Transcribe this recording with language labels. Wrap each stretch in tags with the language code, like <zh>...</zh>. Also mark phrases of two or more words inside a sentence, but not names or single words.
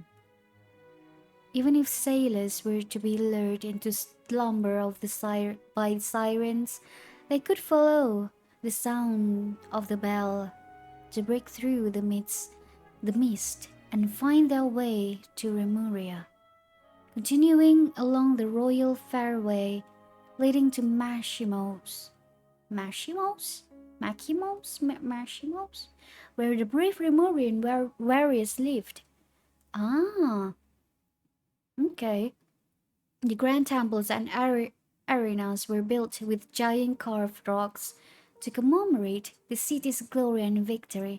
<en>Even if sailors were to be lured into slumber of by sirens, they could follow the sound of the bell to break through the mist and find their way to Remuria, continuing along the royal fairway leading to Mashimos. Mashimos? Makimos? Mashimos? Where the brave Remurian warriors lived. Ah, okay. The grand temples and arenas were built with giant carved rocks to commemorate the city's glory and victory.</en>